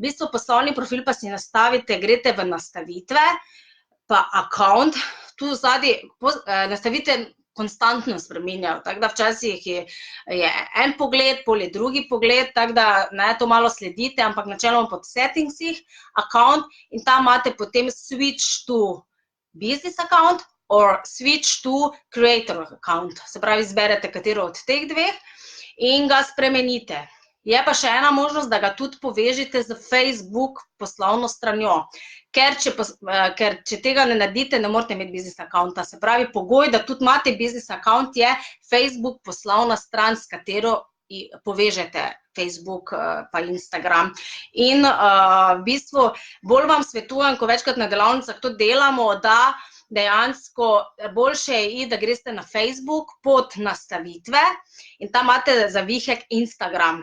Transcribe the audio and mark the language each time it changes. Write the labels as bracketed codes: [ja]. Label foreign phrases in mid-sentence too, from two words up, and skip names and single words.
[sl] bistvu poslovni profil pa si nastavite, greste v nastavitve, pa account, tu zadaj nastavite konstantno spreminjajo, tako da včasih je en pogled, pol je drugi pogled, tako da ne to malo sledite, ampak načeloma pod settingsih, account in tam imate potem [en] switch to business account or switch to creator account, [sl] se pravi, izberete katero od teh dveh in ga spremenite. Je pa še ena možnost, da ga tudi povežite z Facebook poslovno stranjo, ker če tega ne naredite, ne morete imeti [en] business accounta. [sl] Se pravi, pogoj, da tudi imate [en] business account, [sl] je Facebook poslovna stran, s katero povežete Facebook pa Instagram. In v bistvu bolj vam svetujem, ko večkrat na delavnicah to delamo, da dejansko boljše je, da greste na Facebook pod nastavitve in tam imate zavihek Instagram.